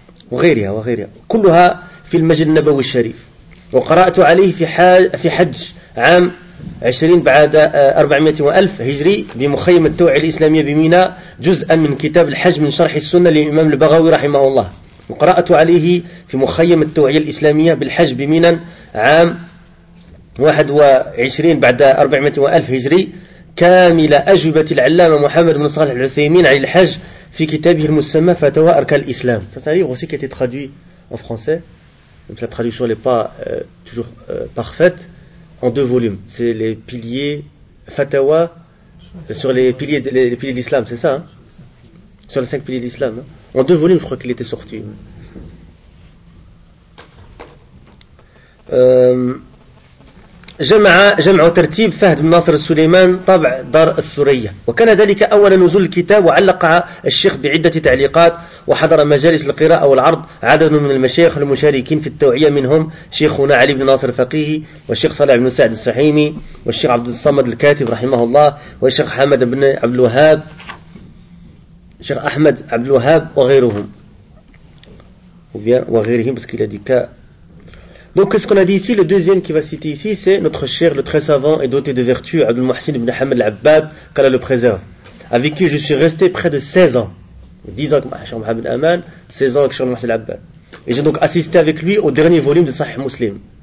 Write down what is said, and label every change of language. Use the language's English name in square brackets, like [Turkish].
[Arabic] وغيرها كلها في المسجد النبوي الشريف وقرأت عليه في حج عام 20 بعد 400,000 هجري بمخيم التوعية الإسلامية بميناء جزءا من كتاب الحج من شرح السنة للإمام البغوي رحمه الله وقرأت عليه في مخيم التوعية الإسلامية بالحج بميناء عام 21 بعد 400,000 هجري كامل أجوبة العلامة محمد بن صالح العثيمين على الحج في كتابه المسمى فتوى أركان الإسلام. [French] C'est un livre aussi qui a été traduit en français, même si la traduction n'est pas toujours parfaite, en deux volumes. C'est les piliers fatwa sur les piliers d'Islam, c'est ça, hein? Sur les cinq piliers d'Islam, hein? En deux volumes, je crois qu'il était sorti. [Arabic] جمع ترتيب فهد بن ناصر السليمان طبع دار الثرية وكان ذلك أول نزول الكتاب وعلق الشيخ بعدة تعليقات وحضر مجالس القراءة والعرض عدد من المشايخ المشاركين في التوعية منهم شيخنا علي بن ناصر الفقيه والشيخ صالح بن سعد السحيمي والشيخ عبد الصمد الكاتب رحمه الله والشيخ حمد بن عبد الوهاب الشيخ أحمد عبد الوهاب وغيرهم بس كلا ديكا. [French] Donc, qu'est-ce qu'on a dit ici? Le deuxième qui va citer ici, c'est notre cher, le très savant et doté de vertu, Abdul Muhsin ibn Hamad al-Abbab, qu'Allah le préserve, avec qui je suis resté près de 16 ans. 10 ans avec Cheikh Mohamed Aman, 16 ans avec Cheikh Mohamed al-Abbab. Et j'ai donc assisté avec lui au dernier volume de Sahih Muslim.